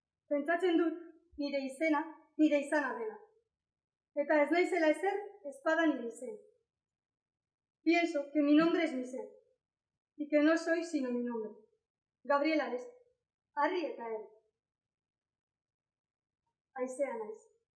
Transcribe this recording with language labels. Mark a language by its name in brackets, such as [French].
[Basque] Pentsatzen dut, nire izena, nire izana dela. Eta ez naizela ezer, ezpada nire izen. [Spanish] Pienso que mi nombre es mi ser, y que no soy sino mi nombre. [Basque] Gabriela Aresti, Harri eta Eri. Aizea naiz.